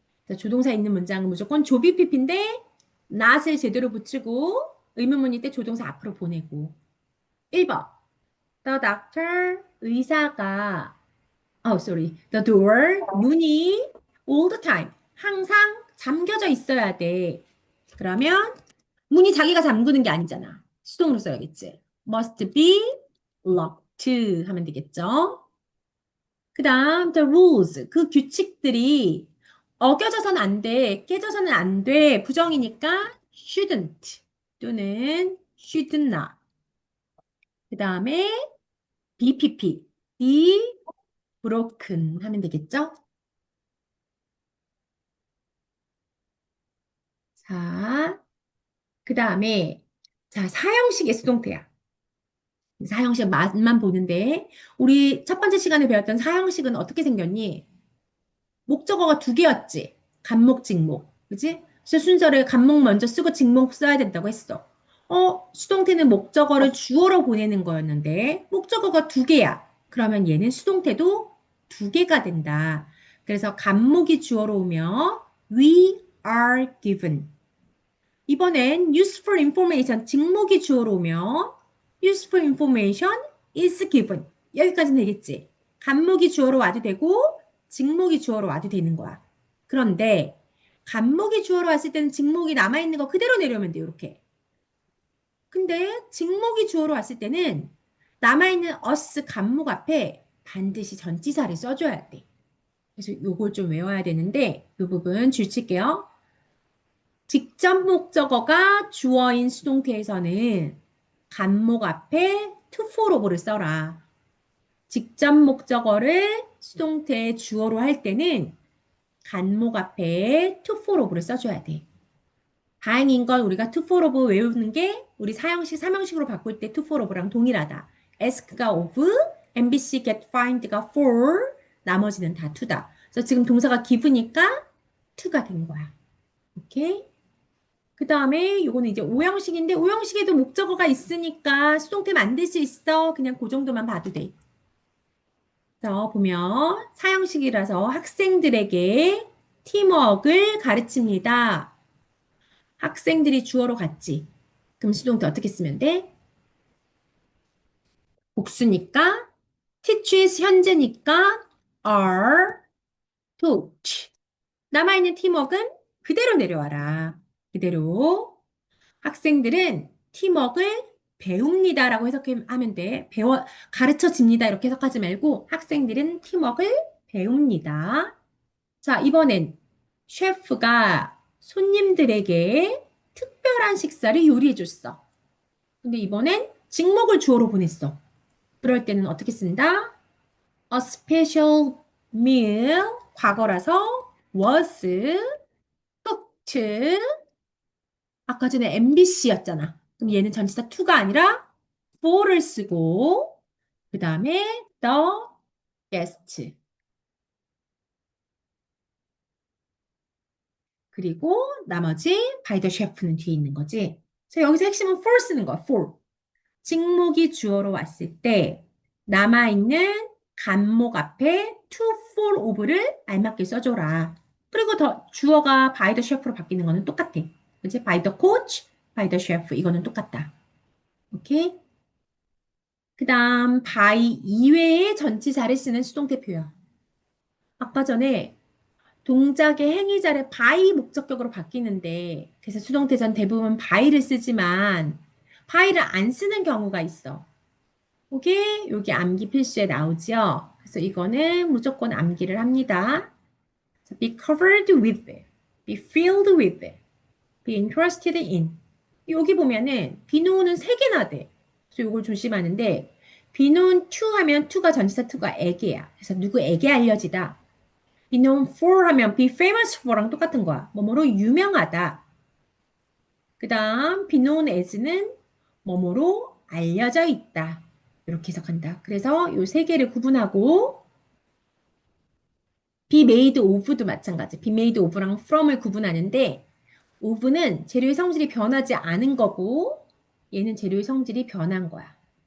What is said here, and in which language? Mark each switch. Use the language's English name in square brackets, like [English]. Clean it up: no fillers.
[Korean] 그래서 조동사 있는 문장은 무조건 조비 pp인데 not을 제대로 붙이고 의문문일 때 조동사 앞으로 보내고 1번 The doctor 의사가 sorry The door 문이 [English] all the time [Korean] 항상 잠겨져 있어야 돼. 그러면 문이 자기가 잠그는 게 아니잖아. 수동으로 써야겠지. [English] Must be locked [Korean] 하면 되겠죠. 그 다음 [English] the rules [Korean] 그 규칙들이 어겨져서는 안 돼, 깨져서는 안 돼. [English] 부정이니까 shouldn't 또는 should not. [Korean] 그 다음에 BPP, [English] be broken [Korean] 하면 되겠죠? 자, 그 다음에 자 사형식의 수동태야. 사형식 맛만 보는데 우리 첫 번째 시간에 배웠던 사형식은 어떻게 생겼니? 목적어가 두 개였지. 간목, 직목. 그지? 그래서 순서를 간목 먼저 쓰고 직목 써야 된다고 했어. 수동태는 목적어를 주어로 보내는 거였는데 목적어가 두 개야. 그러면 얘는 수동태도 두 개가 된다. 그래서 간목이 주어로 오면 [English] we are given. [Korean] 이번엔 [English] useful information [Korean] 직목이 주어로 오면 [English] useful information is given. [Korean] 여기까지는 되겠지. 간목이 주어로 와도 되고 직목이 주어로 와도 되는 거야. 그런데 간목이 주어로 왔을 때는 직목이 남아있는 거 그대로 내려오면 돼. 이렇게. 근데 직목이 주어로 왔을 때는 남아있는 us 간목 앞에 반드시 전치사를 써줘야 돼. 그래서 요걸 좀 외워야 되는데 이 부분 줄칠게요. 직접 목적어가 주어인 수동태에서는 간목 앞에 to for of를 써라. 직접 목적어를 수동태 주어로 할 때는 간목 앞에 to for of를 써줘야 돼. 다행인 건 우리가 to for of 외우는 게 우리 사형식, 삼형식으로 바꿀 때 to for of랑 동일하다. ask가 of, MBC, get, find가 for, 나머지는 다 to다. 그래서 지금 동사가 give니까 to가 된 거야. 오케이? 그 다음에 요거는 이제 오형식인데 오형식에도 목적어가 있으니까 수동태 만들 수 있어. 그냥 그 정도만 봐도 돼. 그래서 보면 사형식이라서 학생들에게 팀워크를 가르칩니다. 학생들이 주어로 갔지. 그럼 수동태 어떻게 쓰면 돼? 복수니까 teaches 현재니까 [English] are taught. [Korean] 남아있는 팀워크는 그대로 내려와라. 그대로. 학생들은 팀워크를 배웁니다라고 해석하면 돼. 가르쳐집니다. 이렇게 해석하지 말고 학생들은 팀워크를 배웁니다. 자, 이번엔 셰프가 손님들에게 특별한 식사를 요리해 줬어. 근데 이번엔 직목을 주어로 보냈어. 그럴 때는 어떻게 쓴다? [English] A special meal, [Korean] 과거라서 [English] was cooked. [Korean] 아까 전에 MBC였잖아. 그럼 얘는 전치사 to가 아니라 for를 쓰고 그 다음에 the guest 그리고 나머지 [English] by the chef [Korean] 는 뒤에 있는 거지. 그래서 여기서 핵심은 for 쓰는 거야. [English] for. [Korean] 직목이 주어로 왔을 때 남아있는 간목 앞에 to, for, of를 알맞게 써줘라. 그리고 더 주어가 [English] by the chef [Korean] 로 바뀌는 거는 똑같아. 그치? [English] by the coach, by the chef [Korean] 이거는 똑같다. 오케이? 그 다음 by 이외의 전치사를 쓰는 수동태 표현. 아까 전에 동작의 행위자를 by 목적격으로 바뀌는데 그래서 수동태전 대부분 by를 쓰지만 by를 안 쓰는 경우가 있어. 오케이? 여기 암기 필수에 나오죠? 그래서 이거는 무조건 암기를 합니다. [English] be covered with, be filled with, be interested in. [Korean] 여기 보면은 비누는 세 개나 돼. 그래서 이걸 조심하는데 비누는 to 하면 to가 전치사 to가 에게야. 그래서 누구에게 알려지다. [English] be known for 하면 be famous for랑 똑같은 거야. [Korean] 뭐뭐로 유명하다. 그 다음 be known as는 뭐뭐로 알려져 있다. 이렇게 해석한다. 그래서 이 세 개를 구분하고 be made of도 마찬가지. be made of랑 from을 구분하는데 of는 재료의 성질이 변하지 않은 거고 얘는 재료의 성질이 변한 거야.